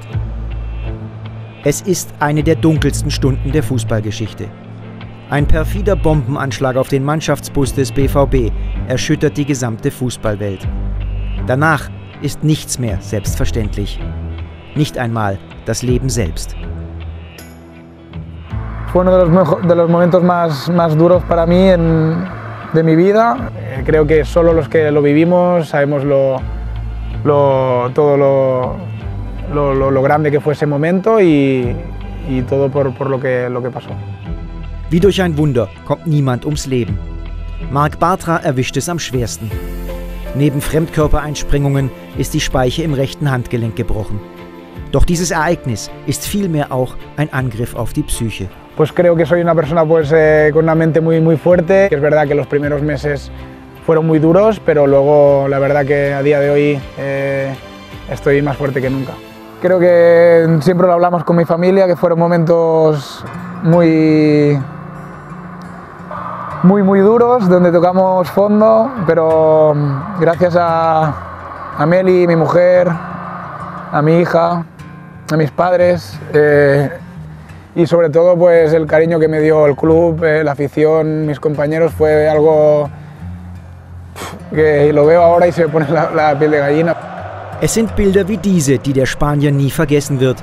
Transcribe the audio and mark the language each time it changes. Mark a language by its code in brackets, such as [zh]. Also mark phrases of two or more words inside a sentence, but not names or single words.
[de] Es ist eine der dunkelsten Stunden der Fußballgeschichte. Ein perfider Bombenanschlag auf den Mannschaftsbus des BVB erschüttert die gesamte Fußballwelt. Danach ist nichts mehr selbstverständlich. Nicht einmal das Leben selbst. [es] Fue uno de los momentos más duros para mí de mi vida. Creo que solo los que lo vivimos sabemos todo lo grande que fue ese momento y todo por lo que pasó. [de] Wie durch ein Wunder kommt niemand ums Leben. Marc Bartra erwischt es am schwersten. Neben Fremdkörpereinspringungen ist die Speiche im rechten Handgelenk gebrochen. Doch dieses Ereignis ist vielmehr auch ein Angriff auf die Psyche. [es] Pues creo que soy una persona con una mente muy fuerte. Es verdad que los primeros meses fueron muy duros, pero luego la verdad que a día de hoy estoy más fuerte que nunca. Creo que siempre lo hablamos con mi familia, que fueron momentos muy duros, donde tocamos fondo, pero gracias a Meli, mi mujer, a mi hija, a mis padres y sobre todo pues el cariño que me dio el club, la afición, mis compañeros, fue algo que lo veo ahora y se me pone la piel de gallina. [de] Es sind Bilder wie diese, die der Spanier nie vergessen wird.